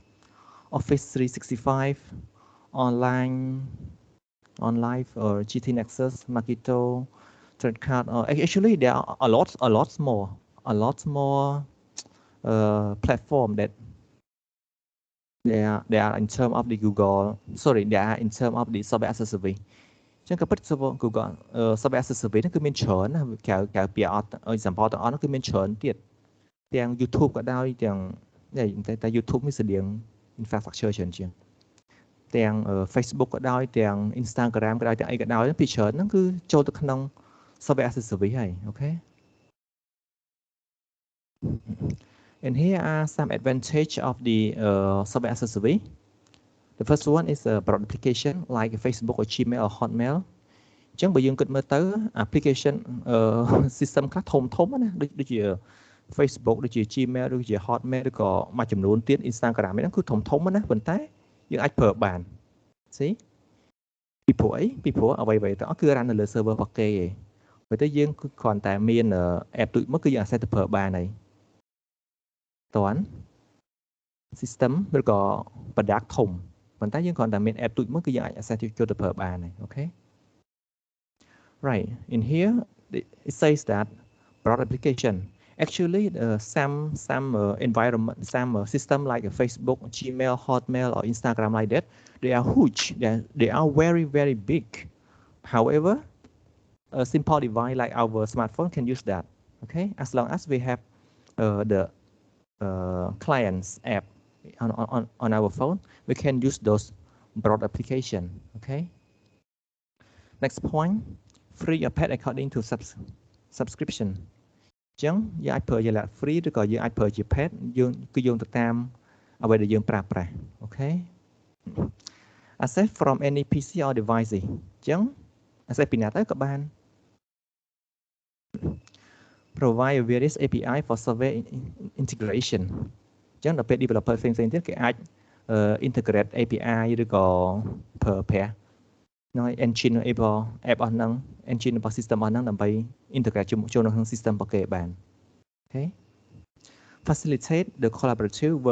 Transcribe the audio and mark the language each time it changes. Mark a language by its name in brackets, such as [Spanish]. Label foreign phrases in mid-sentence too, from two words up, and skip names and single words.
[English] Office 365, online or GT Nexus, Magento, Threadcard. Actually, there are a lot more platform that they are in terms of the Google. Sorry, they are in terms of the software as a service. [Khmer] ចឹងក៏ពិត Google [English] software as a service [Khmer] ហ្នឹងគឺមានច្រើនណាក្រៅពីអត់ example ទាំងអស់ហ្នឹងគឺមានច្រើនទៀតទាំង YouTube ក៏ដោយទាំងតែ YouTube មានស្តៀង infrastructure ច្រើនជាងទាំង Facebook ក៏ដោយទាំង Instagram ក៏ដោយទាំងអីក៏ដោយពីច្រើនហ្នឹងគឺចូលទៅក្នុង [English] software as a service [Khmer] ហើយអូខេ [English] And here are some advantage of the software as a service. The first one is a broad application like Facebook or Gmail or Hotmail. [Khmer] អញ្ចឹងបើយើងគិតមើលទៅ [English] application system [Khmer] ខ្លះធំណាដូចជា Facebook ដូចជា Gmail ដូចជា Hotmail ឬក៏មួយចំនួនទៀត Instagram ហ្នឹងគឺធំណាប៉ុន្តែយើងអាចប្រើបាន See ពីព្រោះអីពីព្រោះអ្វីៗទាំងអស់គឺ run នៅលើ server របស់គេឯងបើទៅយើងគឺគ្រាន់តែមាន app ទូចមកគឺយើងអាចទៅប្រើបានហើយតើ system ឬក៏ product ធំប៉ុន្តែយើងគ្រាន់តែមាន app ទូចមកគឺយើងអាច access ចូលទៅប្រើបានហើយអូខេ [English] Right, in here it says that broad application. Actually, some environment, some system like Facebook, Gmail, Hotmail, or Instagram like that, they are huge. They are very big. However, a simple device like our smartphone can use that. Okay, as long as we have the clients app on our phone, we can use those broad application. Okay. Next point. Free or paid according to subscription [Khmer] អញ្ចឹងយើងអាចប្រើជាលក្ខ free ឬក៏យើងអាចប្រើជា paid យើងគឺយោងទៅតាមអ្វីដែលយើងប្រើប្រាស់អូខេ [English] Access from any PC or device [Khmer] អញ្ចឹង access ពីណាទៅក៏បាន [English] Provide various API for software integration [Khmer] អញ្ចឹងដល់ពេល developer ផ្សេងទៀតគេអាច integrate API ឬក៏ប្រើប្រាស់ [English] engine app [Khmer] របស់ហ្នឹង engine របស់ system របស់ហ្នឹងដើម្បី integrate ចូលនៅក្នុង system របស់គេបាន [English] Okay facilitate the collaborative